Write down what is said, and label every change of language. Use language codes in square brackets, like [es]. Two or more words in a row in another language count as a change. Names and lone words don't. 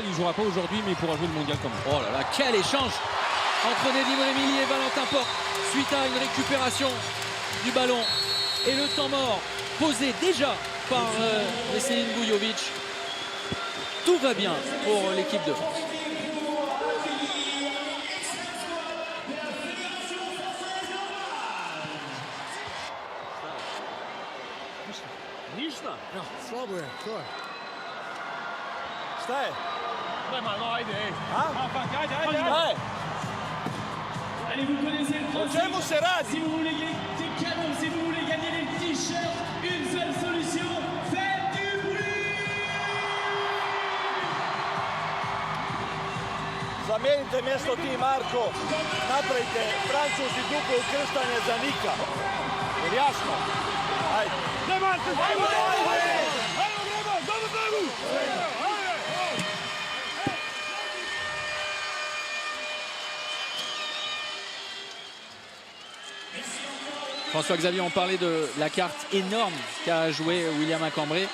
[fr] Il ne jouera pas aujourd'hui, mais il pourra jouer le mondial quand même. Oh là là, quel échange entre Nedim Remilly et Valentin Porte suite à une récupération du ballon et le temps mort posé déjà par Veselin Vujovic. Tout va bien pour l'équipe de France. [hr] No, slabo je, to je. Šta je? Ajde, A? ajde. Šta je? [fr] Allez, vous connaissez le [hr] O [fr] principe. [hr] čemu se radi? [fr] Si vous voulez gagner des cadeaux, si vous voulez gagner des t-shirts, une seule solution, faites du bruit. [hr] Zamijenite mjesto ti, Marko. Napravite Francuzi dugo ukrštanje za Nika. Jer jasno? Ajde. [fr] François-Xavier, on parlait de la carte énorme qu'a joué William Macambré.